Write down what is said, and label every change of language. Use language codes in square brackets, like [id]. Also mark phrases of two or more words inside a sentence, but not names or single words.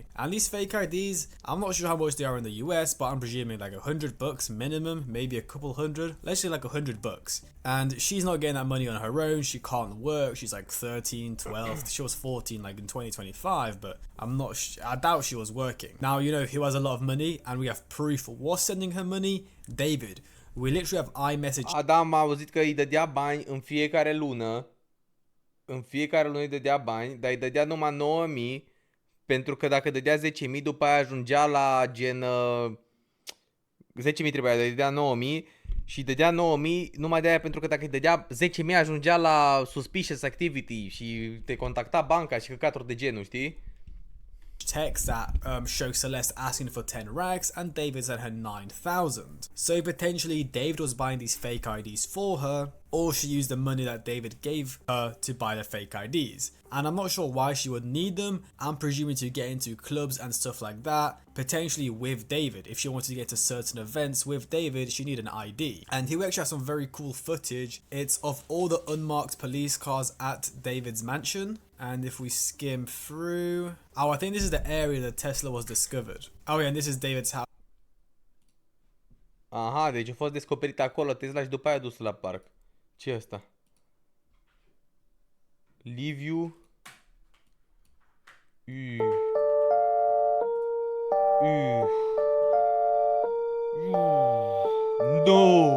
[en] And these fake IDs, I'm not sure how much they are in the US, but I'm presuming like $100 minimum, maybe a couple hundred, let's say like $100. And she's not getting that money on her own, she can't work, she's like 13, 12, she was 14 like in 2025, but I doubt she was working. Now, you know who has a lot of money, and we have proof was sending her money? David. We literally have iMessage. [ro] Adam a auzit că îi dădea bani în fiecare lună. În fiecare lună îi dădea bani, dar îi dădea numai 9.000, pentru că dacă dădea 10.000, după aia ajungea la gen 10.000 trebuia, îi dădea 9.000 și îi dădea 9.000 numai de aia, pentru că dacă îi dădea 10.000 ajungea la [en] suspicious activity [ro] și te contacta banca și căcaturi de genul, știi? [en] Text that shows Celeste asking for 10 rags and David sent her 9,000. So potentially David was buying these fake IDs for her, or she used the money that David gave her to buy the fake IDs. And I'm not sure why she would need them. I'm presuming to get into clubs and stuff like that, potentially with David. If she wanted to get to certain events with David, she needed an ID. And here we actually have some very cool footage. It's of all the unmarked police cars at David's mansion. And if we skim through, oh, I think this is the area that Tesla was discovered. Oh yeah, and this is David's house. [ro] Aha, deci a fost descoperit acolo Tesla și după aia dus la parc. Ce e ăsta? Liviu. [en] No!